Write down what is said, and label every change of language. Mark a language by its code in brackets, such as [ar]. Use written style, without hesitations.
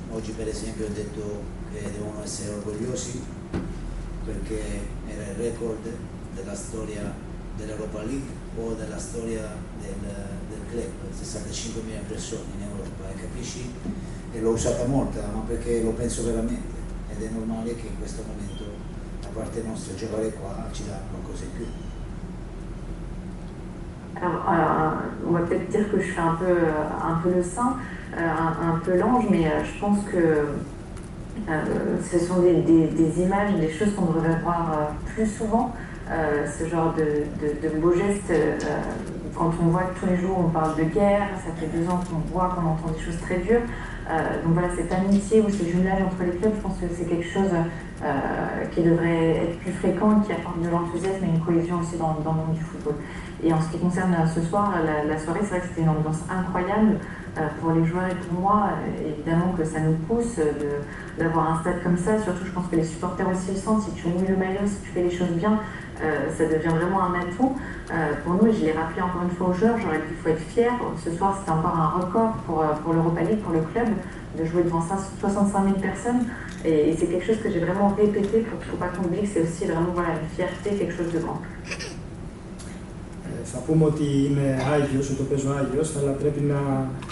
[it] Oggi per esempio ho detto che devono essere orgogliosi perché era il record della storia dell'Europa League o della storia del club, 65.000 persone in Europa, e capisci? E l'ho usata molta, ma perché lo penso veramente, ed è normale che in questo momento da parte nostra giocare qua ci dà qualcosa in più. [fr] Alors, on va peut-être dire que je fais un peu le saint, un peu l'ange, mais je pense que ce sont des images, des choses qu'on devrait voir plus souvent, ce genre de beaux gestes. Quand on voit que tous les jours on parle de guerre, ça fait 2 ans qu'on voit, qu'on entend des choses très dures. Donc voilà, cette amitié ou ce jumelage entre les clubs, je pense que c'est quelque chose qui devrait être plus fréquent, qui apporte de l'enthousiasme et une cohésion aussi dans le monde du football. Et en ce qui concerne ce soir, la soirée, c'est vrai que c'était une ambiance incroyable pour les joueurs et pour moi. Évidemment que ça nous pousse d'avoir un stade comme ça, surtout je pense que les supporters aussi le sentent. Si tu mouilles le maillot, si tu fais les choses bien, ça devient vraiment un atout pour nous. Et je l'ai rappelé encore une fois aux joueurs, j'aurais dit qu'il faut être fier. Ce soir, c'était encore un record pour l'Europa League, pour le club, de jouer devant 65 000 personnes. Et c'est quelque chose que j'ai vraiment répété pour qu'il ne faut pas qu'on oublie que c'est aussi vraiment voilà, une fierté, quelque chose de grand. [el] Θα πούμε ότι είμαι Άγιος, ότι το παίζω Άγιος, αλλά πρέπει να...